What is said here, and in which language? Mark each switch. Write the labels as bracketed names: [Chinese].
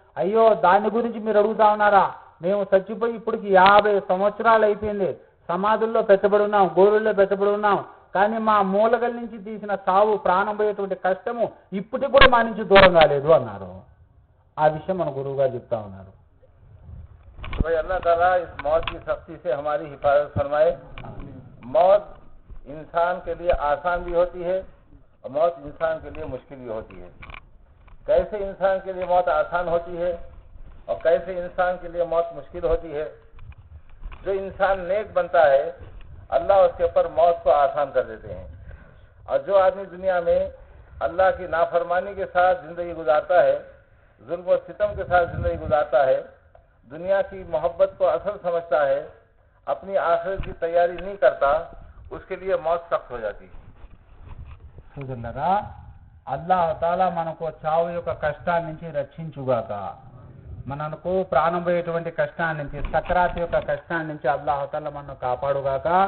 [Telugu] అయ్యో దాని గురించి మీరు అడుగుతా ఉన్నారా, మేము చచ్చిపోయి ఇప్పటికి 50 సంవత్సరాలు అయిపోయింది, సమాధుల్లో పెట్టబడి ఉన్నాం, గోరుల్లో పెట్టబడి ఉన్నాం, కానీ మా మూలగల నుంచి తీసిన చావు ప్రాణం పోయేటువంటి కష్టము ఇప్పటికి కూడా మా నుంచి దూరం కాలేదు అన్నారు. ఆ విషయం మన గురువు గారు చెప్తా ఉన్నారు. [Hindi] भाई अल्लाह ताला इस मौत की सख्ती से हमारी हिफाजत फरमाए। मौत इंसान के लिए आसान भी होती है और मौत इंसान के लिए मुश्किल भी होती है। कैसे इंसान के लिए मौत आसान होती है और कैसे इंसान के लिए मौत मुश्किल होती है। जो इंसान नेक बनता है अल्लाह उसके ऊपर मौत को आसान कर देते हैं, और जो आदमी दुनिया में अल्लाह की नाफरमानी के साथ जिंदगी गुजारता है, जुल्म और सितम के साथ जिंदगी गुजारता है, दुनिया की मोहब्बत को असल समझता है, अपनी आखिरत की तैयारी नहीं करता, उसके लिए मौत सख्त हो जाती है। [Telugu] సోదరులారా, అల్లాహుతాలా మనకు చావు యొక్క కష్టాన్ని నుంచి రక్షించుగాక. మనకు ప్రాణం పోయేటువంటి కష్టాన్ని నుంచి, సకరాత్ యొక్క కష్టాన్ని నుంచి అల్లాహుతాలా మనను కాపాడుగాక.